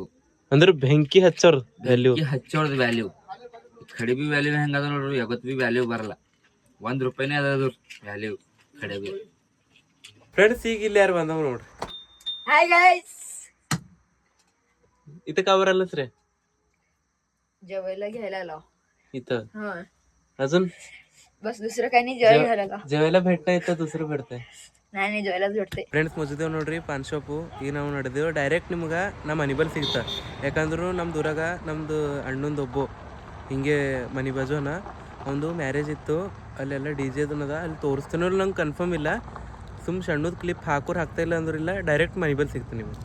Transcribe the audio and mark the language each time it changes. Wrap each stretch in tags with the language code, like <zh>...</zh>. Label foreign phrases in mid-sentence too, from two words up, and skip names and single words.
<kn>ಅಂದ್ರೆ ಬೆಂಕಿ ಹಚ್ಚೋರ್ ವ್ಯಾಲ್ಯೂ, ಹಚ್ಚೋರ್ದು ವ್ಯಾಲ್ಯೂ. ಖಡೆ ಬಿ ವ್ಯಾಲ್ಯೂ ಹೆಂಗದ ನೋಡ್ರಿ, ಯಾವತ್ತು ಬಿ ವ್ಯಾಲ್ಯೂ ಬರಲ್ಲ. 1 ರೂಪಾಯಿನೇ ಅದ ವ್ಯಾಲ್ಯೂ ಖಡೆ ಬಿ. ಫ್ರೆಂಡ್ಸ್, ಈಗ ಇಲ್ಲಿ ಯಾರು ಬಂದವ್ ನೋಡ್ರಿ.</kn> <mr>इथं का बरं आलंच रे? जेवायला घ्यायला लाव. इथं हा अजून बस दुसरं काही नाही, जेवायला घ्यायला लाव. जेवायला भेटता इथं दुसरं भेटतंय. नाही जेवायलाच भेटते.</mr> <kn>ಫ್ರೆಂಡ್ಸ್ ಮುಗಿದೇವು ನೋಡ್ರಿ ಪಾನ್ ಶಾಪು. ಈಗ ನಾವು ನಡೆದೇವು ಡೈರೆಕ್ಟ್ ನಿಮ್ಗೆ ನಮ್ಮ ಮನೆ ಬಲ್ಲಿ ಸಿಗ್ತಾ. ಯಾಕಂದ್ರೆ ನಮ್ಮ ಊರಾಗ ನಮ್ಮದು ಅಣ್ಣಂದು ಒಬ್ಬ ಹಿಂಗೆ ಮನೆ ಬಾಜುನ ಒಂದು ಮ್ಯಾರೇಜ್ ಇತ್ತು, ಅಲ್ಲೆಲ್ಲ ಡಿ ಜೆ ಅದನ್ನದ ಅಲ್ಲಿ ತೋರಿಸ್ತಾನೋ ನಂಗೆ ಕನ್ಫರ್ಮ್ ಇಲ್ಲ. ಸುಮ್ಮ ಸಣ್ಣದ ಕ್ಲಿಪ್ ಹಾಕ್ತಾ ಇಲ್ಲ ಅಂದ್ರಿಲ್ಲ, ಡೈರೆಕ್ಟ್ ಮನೆ ಬಲ್ಲಿ ಸಿಗ್ತೀನಿ ನಿಮ್ಗೆ.</kn>